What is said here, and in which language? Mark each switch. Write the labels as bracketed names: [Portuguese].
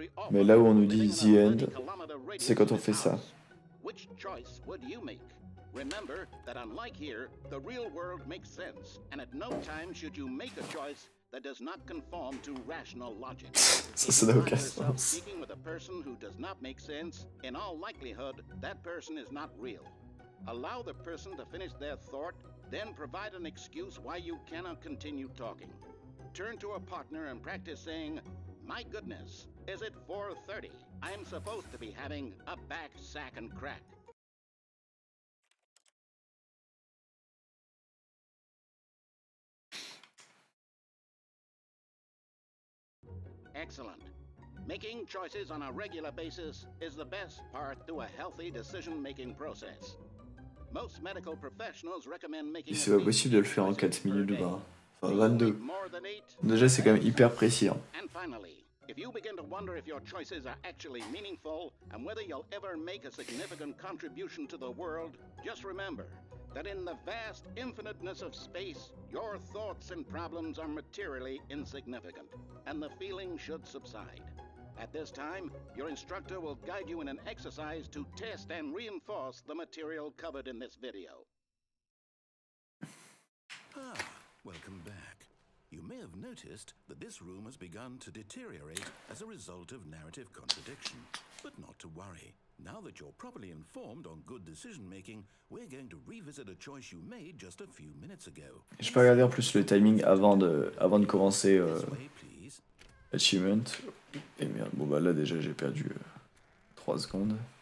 [French] Mais là où on nous dit [English] the end, [French] c'est quand on fait ça. [English] Which choice would you make? Remember that unlike here, the real world makes sense, and at no time should you make a choice that does not conform to rational logic. [French] Ça n'a aucun sens. [English] Speaking with a person who does not make sense, in all likelihood, that person is not real. Allow the person to finish their thought, then provide an excuse why you cannot continue talking. Turn to a partner and practice saying, "My goodness, is it 4:30? I'm supposed to be having a back, sack, and crack." Excellent. Making choices on a regular basis is the best part to a healthy decision-making process. Most medical professionals recommend making [French] Et c'est pas possible de le faire en 4 minutes ou pas. Enfin, [English] Do you [French] 22. [English] make more than 8? [French] Déjà, c'est quand même hyper précis. Hein. [English] And finally, if you begin to wonder if your choices are actually meaningful and whether you'll ever make a significant contribution to the world, just remember that in the vast infiniteness of space, your thoughts and problems are materially insignificant, and the feeling should subside. At this time, your instructor will guide you in an exercise to test and reinforce the material covered in this video. Ah, welcome back. You may have noticed that this room has begun to deteriorate as a result of narrative contradiction. But not to worry. Now that you're properly informed on good decision-making, we're going to revisit a choice you made just a few minutes ago. [French] Je peux regarder en plus le timing avant de commencer [English] This way, please. Achievement. [French] Et merde, bon bah là déjà j'ai perdu 3 secondes.